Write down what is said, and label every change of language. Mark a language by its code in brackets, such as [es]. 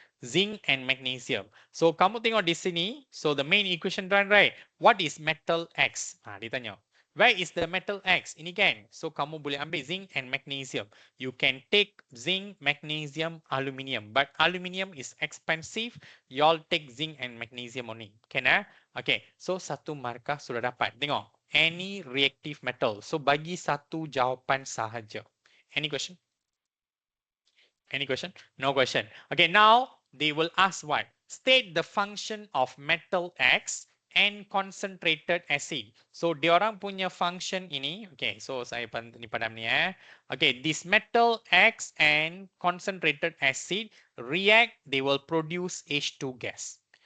[en] Zinc and magnesium. So [ms] kamu tengok di sini, [en] so the main equation run, right? What is metal X? [ms] Dia tanya. [en] Where is the metal X? [ms] Ini kan. [en] So [ms] kamu boleh ambil [en] zinc and magnesium. You can take zinc, magnesium, aluminium. But aluminium is expensive. You all take zinc and magnesium only. Can Okay. [ms] So satu markah sudah dapat. Tengok. [en] Any reactive metal. [ms] So bagi satu jawapan sahaja. [en] Any question? Any question? No question. Okay, now they will ask what? State the function of metal X and concentrated acid. So [ms] diorang punya function ini, [en] okay, so [ms] saya padam ni [en] Okay, this metal X and concentrated acid react, they will produce H2 gas.